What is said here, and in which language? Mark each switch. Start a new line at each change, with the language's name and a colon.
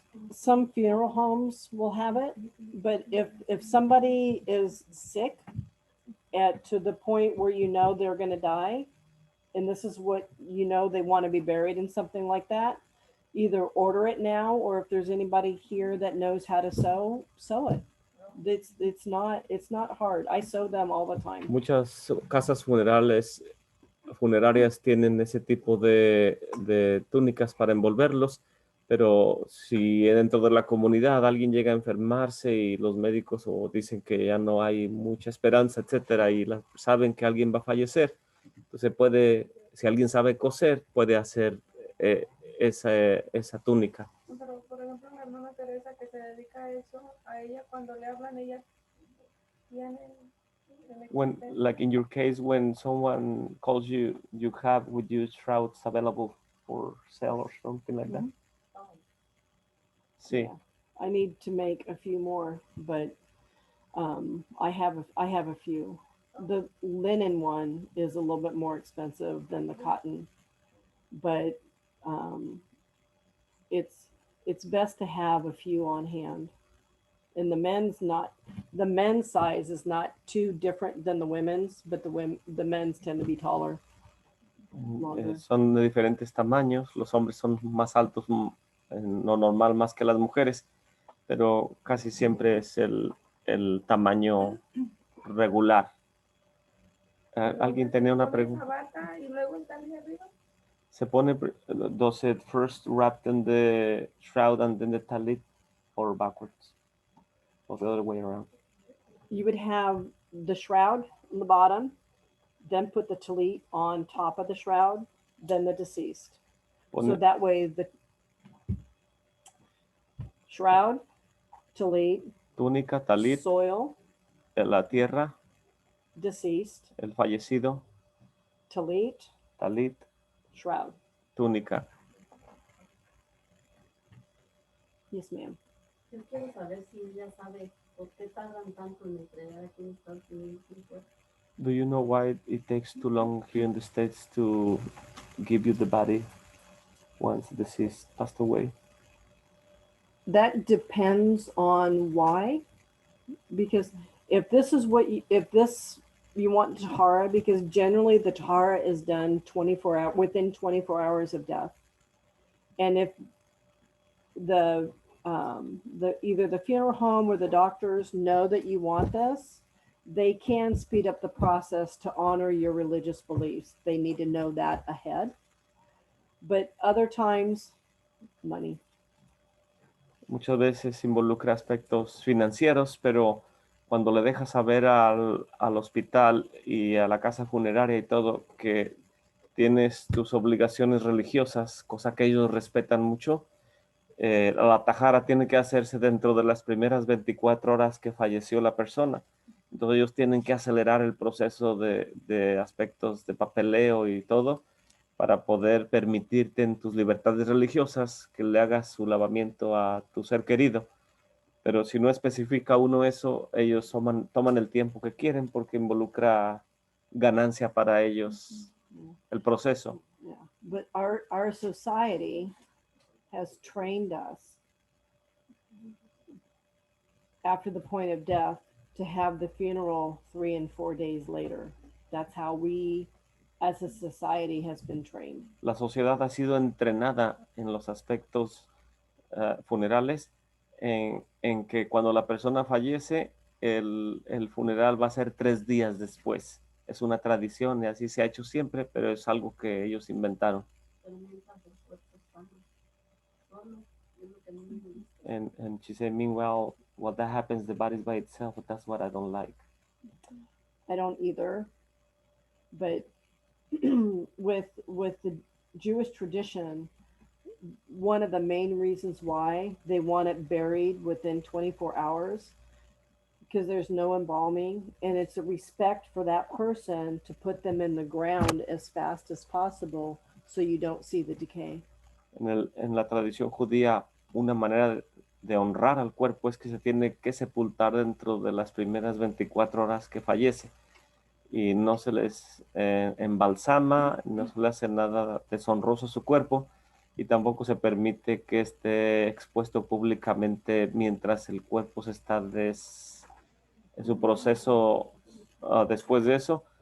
English: Some funeral homes will have it, but if somebody is sick to the point where you know they're going to die, and this is what you know they want to be buried in something like that, either order it now, or if there's anybody here that knows how to sew it. It's not hard. I sew them all the time.
Spanish: Muchas casas funerarias tienen ese tipo de túnicas para envolverlos, pero si dentro de la comunidad alguien llega a enfermarse y los médicos o dicen que ya no hay mucha esperanza, etcétera, y saben que alguien va a fallecer, entonces si alguien sabe coser, puede hacer esa túnica. Pero, por ejemplo, mi hermana Teresa, que se dedica a eso, a ella cuando le hablan, ella tiene...
English: When, like in your case, when someone calls you, would you shrouds available for sale or something like that?
Spanish: Sí.
English: Yeah. I need to make a few more, but I have a few. The linen one is a little bit more expensive than the cotton, but it's best to have a few on hand. And the men's size is not too different than the women's, but the men's tend to be taller.
Spanish: Son de diferentes tamaños. Los hombres son más altos, no normal, más que las mujeres, pero casi siempre es el tamaño regular. ¿Alguien tenía una pregunta? Y luego el talle arriba. Se pone,
English: does it first wrapped in the shroud and then the talit, or backwards, or the other way around? You would have the shroud on the bottom, then put the talit on top of the shroud, then the deceased. So that way the shroud, talit,
Spanish: túnica, talit,
English: soil,
Spanish: la tierra,
English: deceased,
Spanish: el fallecido,
English: talit, shroud, túnica. Yes, ma'am.
Spanish: Yo quiero saber si ella sabe por qué tardan tanto en entregar aquí en Estados Unidos.
English: Do you know why it takes too long here in the States to give you the body once the deceased passed away? That depends on why, because if this is what you want tahara, because generally the tahara is done within 24 hours of death, and if the either the funeral home or the doctors know that you want this, they can speed up the process to honor your religious beliefs. They need to know that ahead. But other times, money.
Spanish: Muchas veces involucra aspectos financieros, pero cuando le dejas saber al hospital y a la casa funeraria y todo que tienes tus obligaciones religiosas, cosa que ellos respetan mucho, la tajara tiene que hacerse dentro de las primeras 24 horas que falleció la persona. Entonces ellos tienen que acelerar el proceso de aspectos de papeleo y todo para poder permitirte en tus libertades religiosas que le hagas su lavamiento a tu ser querido. Pero si no especifica uno eso, ellos toman el tiempo que quieren porque involucra ganancia para ellos el proceso.
English: Yeah. But our society has trained us after the point of death to have the funeral 3 and 4 days later. That's how we as a society has been trained.
Spanish: La sociedad ha sido entrenada en los aspectos funerales en que cuando la persona fallece, el funeral va a ser 3 días después. es una tradición y así se ha hecho siempre, pero es algo que ellos inventaron.
English: And she said, meanwhile, well, that happens, the body's by itself, but that's what I don't like. I don't either. But with the Jewish tradition, one of the main reasons why they want it buried within 24 hours because there's no embalming, and it's a respect for that person to put them in the ground as fast as possible so you don't see the decay.
Spanish: En la tradición judía, una manera de honrar al cuerpo es que se tiene que sepultar dentro de las primeras 24 horas que fallece y no se les embalsama, no se le hace nada deshonroso a su cuerpo y tampoco se permite que esté expuesto públicamente mientras el cuerpo se está en su proceso después de eso.